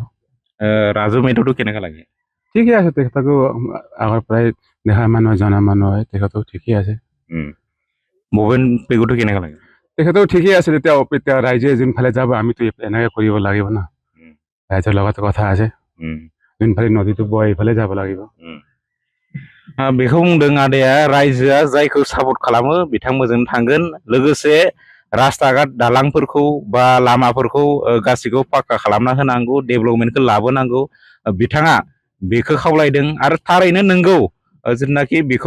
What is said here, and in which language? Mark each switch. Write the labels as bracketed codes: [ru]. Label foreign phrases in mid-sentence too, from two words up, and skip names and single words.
[as] ৰাজু মেধটো কেনেকৈ লাগে ঠিকে আছে তেখেতকো আগৰ পৰাই দেখা মানুহ জনা মানুহ হয় তেখেতও ঠিকেই আছে ববিন পেগুটো কেনেকৈ লাগে তেখেতও ঠিকেই আছে এতিয়া ৰাইজে যোনফালে যাব আমিতো এনেকৈ কৰিব লাগিব ন रायजोर লগত কথা আছে [brx] जोंफोर नदीतो बय [as] এইফালে যাব লাগিব [brx] बेखौ बुंदों आदाया रायजोआ जायखौ सापर्ट खालामो बिथांमोनजों थांगोन लोगोसे रास्ता घाट दालांफोरखौ बा लामाफोरखौ गासैखौ पाक्का खालामना होनांगौ डेभेलपमेन्टखौ लाबोनांगौ बिथाङा बेखौ खावलायदों आरो थारैनो नंगौ जेनाखि बेखौ